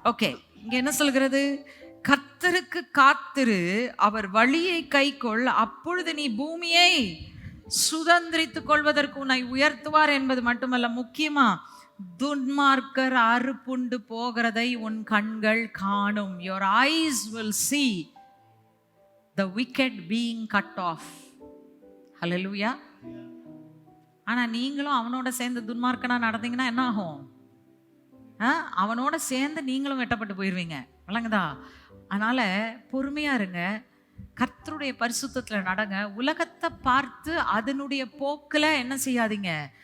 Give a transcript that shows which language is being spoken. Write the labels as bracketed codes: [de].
[ta] Okay, இங்க என்ன சொல்கிறது? கர்த்தருக்கு காத்திரு, அவர் வழியை கைக்கொள், அப்பொழுது நீ பூமியை சுதந்திரித்துக் கொள்வதற்கு உன்னை உயர்த்துவார் என்பது மட்டுமல்ல, முக்கியமா துன்மார்க்கர் அறுப்புண்டு போகிறதை உன் கண்கள் காணும். [en] your eyes will see the wicked being cut off. hallelujah. [ta] ஆனா நீங்களும் அவனோட சேர்ந்து துன்மார்க்கனா நடந்தீங்கன்னா என்ன ஆகும்? அவனோட சேர்ந்து நீங்களும் வெட்டப்பட்டு போயிருவீங்க. விளங்குதா? அதனால பொறுமையா இருங்க, கர்த்தருடைய பரிசுத்தத்தில் நடங்க. உலகத்தை பார்த்து அதனுடைய போக்கில் என்ன செய்யாதீங்க?